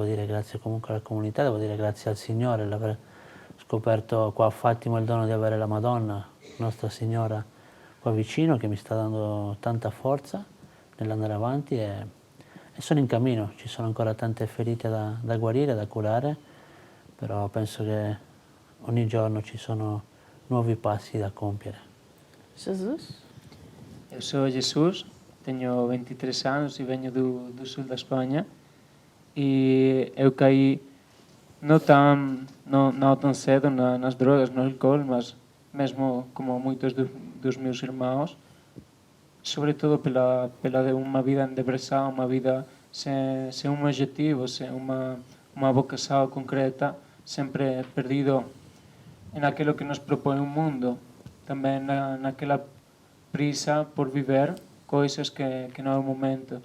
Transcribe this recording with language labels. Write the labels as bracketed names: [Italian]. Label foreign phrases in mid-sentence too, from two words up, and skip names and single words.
[Italian] dire grazie comunque alla comunità, devo dire grazie al Signore, l'aver scoperto qua a Fatima il dono di avere la Madonna, Nostra Signora, qua vicino, che mi sta dando tanta forza nell'andare avanti e sono in cammino, ci sono ancora tante ferite da guarire, da curare, però penso che ogni giorno ci sono nuovi passi da compiere. [Portuguese] Jesus? Eu sou Jesus, tenho 23 anos e venho do sul da Espanha e eu caí não tão cedo nas drogas, no álcool, mas mesmo como muitos dos meus irmãos, sobretudo pela uma vida em depressão, uma vida sem um objetivo, sem uma vocação concreta, sempre perdido em aquilo que nos propõe o mundo, também naquela prisa por viver coisas que não é o momento.